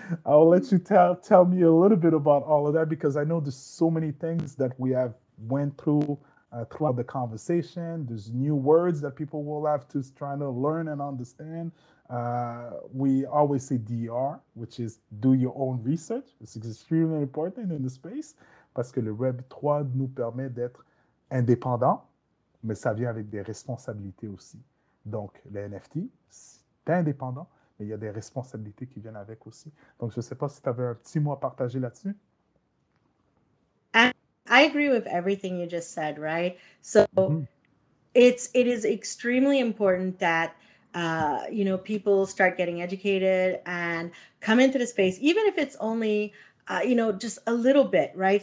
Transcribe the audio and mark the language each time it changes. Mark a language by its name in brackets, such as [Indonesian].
[English] I'll let you tell me a little bit about all of that, because I know there's so many things that we have went through throughout the conversation. There's new words that people will have to try to learn and understand. We always say DR, which is do your own research. It's extremely important in the space [French] parce que le Web 3 nous permet d'être indépendants, mais ça vient avec des responsabilités aussi. Donc, les NFT, c'est indépendant, mais il y a des responsabilités qui viennent avec aussi. Donc, je ne sais pas si tu avais un petit mot à partager là-dessus. [English] I agree with everything you just said, right? So it is extremely important that people start getting educated and come into the space, even if it's only just a little bit, right?